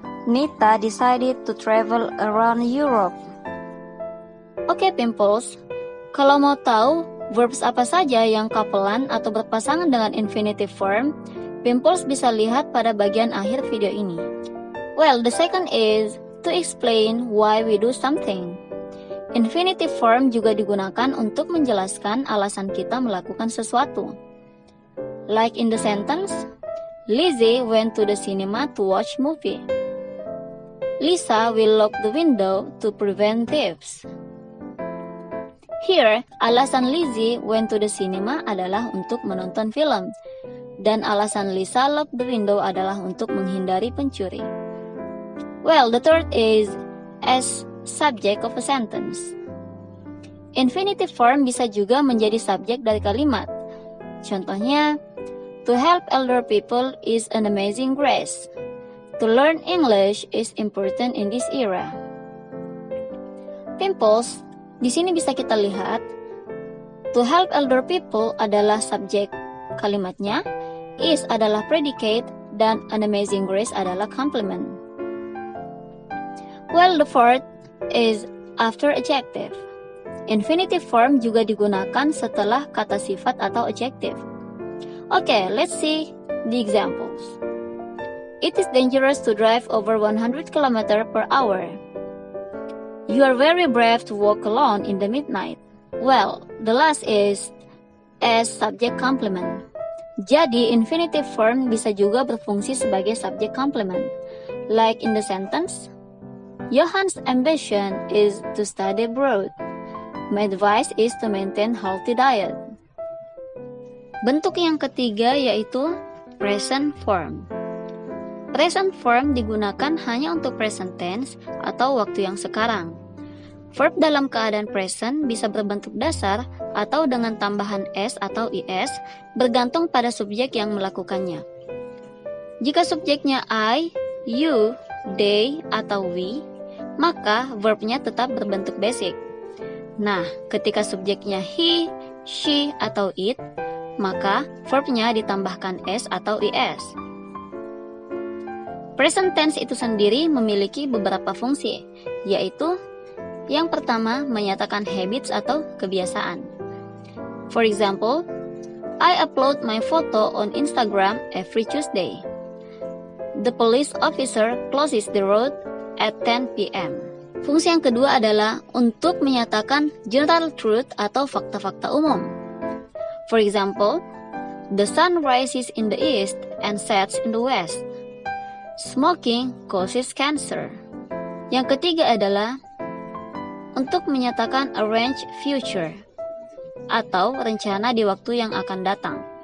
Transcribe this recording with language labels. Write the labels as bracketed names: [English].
[English] Nita decided to travel around Europe. [Indonesian] Oke, Pimples, kalau mau tahu verbs apa saja yang couple-an atau berpasangan dengan infinitive form, Pimples bisa lihat pada bagian akhir video ini. [English] Well, the second is to explain why we do something. [Indonesian] Infinitive form juga digunakan untuk menjelaskan alasan kita melakukan sesuatu. [English] Like in the sentence, Lizzie went to the cinema to watch movie. Lisa will lock the window to prevent thieves. [Indonesian] Here, alasan [English] Lizzie went to the cinema [Indonesian] adalah untuk menonton film, dan alasan [English] Lisa lock the window [Indonesian] adalah untuk menghindari pencuri. [English] Well, the third is as subject of a sentence. [Indonesian] Infinitive form bisa juga menjadi subjek dari kalimat. [English] Contohnya, to help elder people is an amazing grace. To learn English is important in this era. [Indonesian] Pimples, di sini bisa kita lihat, [English] to help elder people [Indonesian] adalah subjek kalimatnya, is adalah predicate, dan [English] an amazing grace [Indonesian] adalah complement. [English] Well, the fourth is after adjective. [Indonesian] Infinitive form juga digunakan setelah kata sifat atau adjective. [English] Okay, let's see the examples. It is dangerous to drive over 100 km per hour. You are very brave to walk alone in the midnight. Well, the last is as subject complement. [Indonesian] Jadi, infinitive form bisa juga berfungsi sebagai subject complement. [English] Like in the sentence, Johan's ambition is to study abroad. My advice is to maintain healthy diet. [Indonesian] Bentuk yang ketiga yaitu present form. Present form digunakan hanya untuk present tense atau waktu yang sekarang. Verb dalam keadaan present bisa berbentuk dasar atau dengan tambahan s atau is bergantung pada subjek yang melakukannya. Jika subjeknya I, you, they, atau we, maka verbnya tetap berbentuk basic. Nah, ketika subjeknya he, she, atau it, maka verbnya ditambahkan s atau is. Present tense itu sendiri memiliki beberapa fungsi, yaitu yang pertama menyatakan habits atau kebiasaan. [English] For example, I upload my photo on Instagram every Tuesday. The police officer closes the road at 10 p.m. [Indonesian] Fungsi yang kedua adalah untuk menyatakan general truth atau fakta-fakta umum. [English] For example, the sun rises in the east and sets in the west. Smoking causes cancer. [Indonesian] Yang ketiga adalah untuk menyatakan arrange future atau rencana di waktu yang akan datang.